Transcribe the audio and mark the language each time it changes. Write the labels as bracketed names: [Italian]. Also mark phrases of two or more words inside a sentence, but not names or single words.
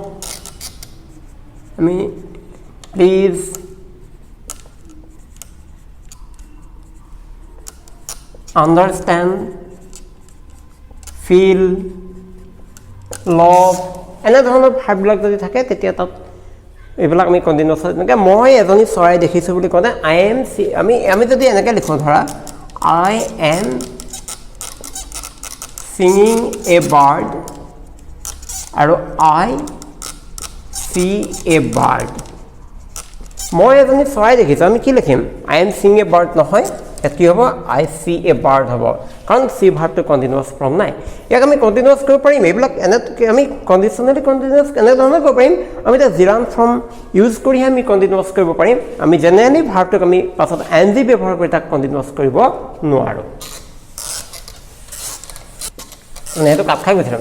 [English] আমি please, understand, feel, [Assamese] লভ, এনেধৰণৰ ভাৰ্ববিলাক যদি থাকে তেতিয়া তাত এইবিলাক আমি কণ্টিনিউৱাছ, এনেকৈ মই এজনী চৰাই দেখিছোঁ বুলি কওঁতে [English] I am see, [Assamese] আমি যদি এনেকৈ লিখোঁ, ধৰা [English] I am singing a bird আৰু I see a bird, [Assamese] মই এজনী চৰাই দেখিছোঁ, আমি কি লিখিম, [English] I am seeing a bird [Assamese] নহয়, ইয়াত কি হ'ব, [English] I see a bird [Assamese] হ'ব, কাৰণ চি ভাৰ্বটো [English] continuous form [Assamese] নাই। ইয়াক আমি কণ্টিনিউৱাছ কৰিব পাৰিম, এইবিলাক এনে আমি কণ্ডিশ্যনেলি কণ্টিনিউৱাছ এনেধৰণে কৰিব পাৰিম, আমি এতিয়া [English] gerund form use [Assamese] কৰিহে আমি কণ্টিনিউৱাছ কৰিব পাৰিম। আমি জেনেৰেলি ভাৰ্বটোক আমি পাছত এন জি ব্যৱহাৰ কৰি তাক কণ্টিনিউৱাছ কৰিব নোৱাৰোঁ, মানে সেইটো কাট খাই গৈছিলে।